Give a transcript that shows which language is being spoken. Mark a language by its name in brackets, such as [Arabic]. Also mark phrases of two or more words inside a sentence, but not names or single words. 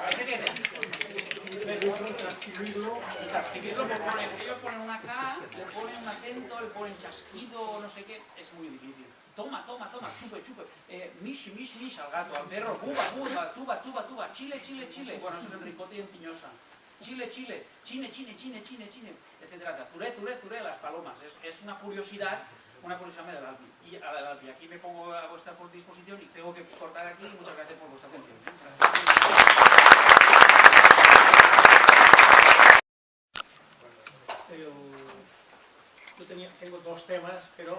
[Spanish] Hay gente que transcribirlo, pues ellos ponen una K, le ponen un acento, le ponen chasquido, no sé qué, es muy difícil. Toma, toma, toma, chupe, chupe, mish, mish, mish al gato, al perro, buba, buba, tuba, tuba, tuba, chile, chile, chile, bueno, eso es el ricote y en Tiñosa. Chile, chile, chine, chine, chine, chine, chine, etcétera. Zuré, zuré, zuré, las palomas. Es una curiosidad del ALPI. Y aquí me pongo a vuestra disposición y tengo que cortar aquí. Muchas gracias por vuestra atención. Yo tengo dos temas, pero...